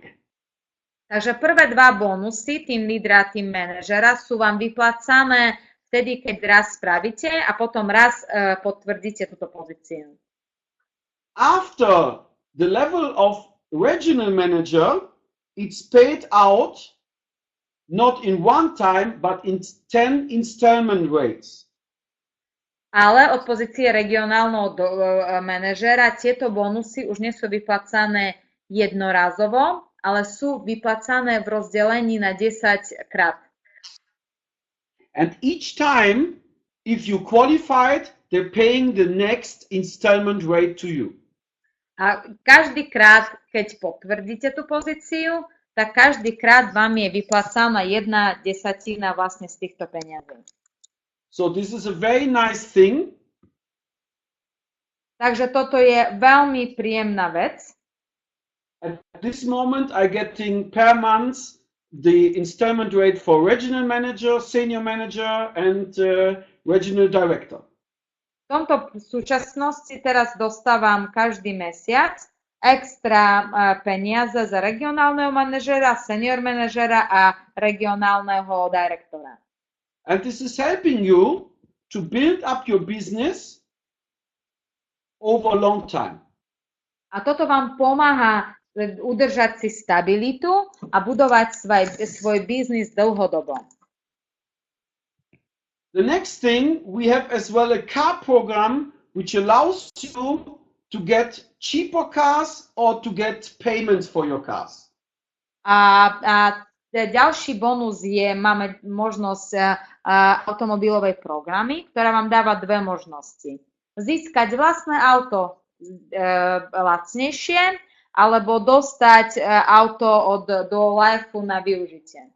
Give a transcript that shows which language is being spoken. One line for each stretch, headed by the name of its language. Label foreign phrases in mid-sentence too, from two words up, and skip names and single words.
Slovak: Takže prvé dva bonusy, tým lídra a tým manažera, sú vám vyplácané vtedy, keď raz spravíte a potom raz potvrdíte túto pozíciu.
English: After the level of regional manager, it's paid out not in one time, but in 10 installment rates.
Slovak: Ale od pozície regionálneho manažera tieto bonusy už nie sú vyplácané jednorazovo, ale sú vyplácané v rozdelení na 10 krát.
English: And each time, if you qualified, they're paying the next installment rate to you.
Slovak: A každý krát, keď potvrdíte tú pozíciu, tak každý krát vám je vyplácaná 1/10 vlastne z týchto peňazí.
English: So this is a very nice thing.
Slovak: Takže toto je veľmi príjemná vec.
English: At this moment, I'm getting per month the installment rate for regional manager, senior manager, and regional director.
Slovak: V tomto súčasnosti teraz dostávam každý mesiac extra peniaze za regionálneho manažera, senior manažera a regionálneho direktora.
English: And this is helping you to build up your business over a long time.
Slovak: A toto vám pomáha udržať si stabilitu a budovať svoj biznis dlhodobo.
English: The next thing, we have as well a car program which allows you to get cheaper cars or to get payments for your cars.
Slovak: A ďalší bonus je, máme možnosť automobilovej programy, ktorá vám dáva dve možnosti. Získať vlastné auto lacnejšie, alebo dostať auto od Duo Life na využitie.